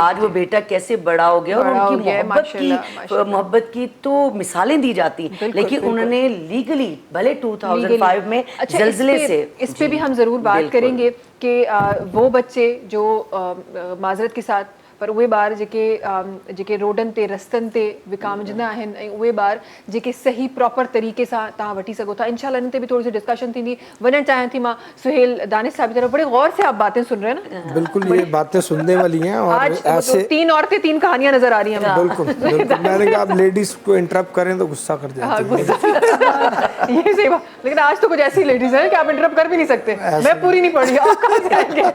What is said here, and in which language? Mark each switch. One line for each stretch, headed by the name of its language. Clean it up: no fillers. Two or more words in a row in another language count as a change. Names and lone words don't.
Hindi: आज वो बेटा कैसे बड़ा हो गया और बड़ा हो उनकी गया है, माशाल्लाह। मोहब्बत की तो मिसालें दी जाती हैं, बिल्कुल, लेकिन बिल्कुल। उन्होंने लीगली भले 2005 में अच्छा, जल्जले से इस पे भी हम जरूर बात बिल्कुल। करेंगे कि वो बच्चे जो माजरत के साथ पर
Sindhi: उहे ॿार जेके रोडनि ते रस्तनि ते विकामजंदा आहिनि ऐं उहे ॿार जेके सही प्रॉपर तरीक़े सां तव्हां वठी सघो था। इंशाल्लाह इन ते भी थोड़ी सी डिस्कशन थींदी। वञणु चाहियां थी मां सुहेल दानिश साहब
Hindi: की तरफ। बड़े गौर से आप बातें सुन रहे हैं ना। बिल्कुल ये बातें सुनने वाली हैं और आज ऐसे 3 औरतें 3 कहानियां नजर आ रही हैं हमें। बिल्कुल बिल्कुल मैंने कहा आप लेडीज को इंटरप्ट करें तो गुस्सा कर हाँ, जाती हैं। गुस्सा ये सही बात। लेकिन आज तो कुछ ऐसी लेडीज हैं कि आप इंटरप्ट कर भी नहीं सकते। मैं पूरी नहीं पढ़ी, आप कहाँ से आएंगे?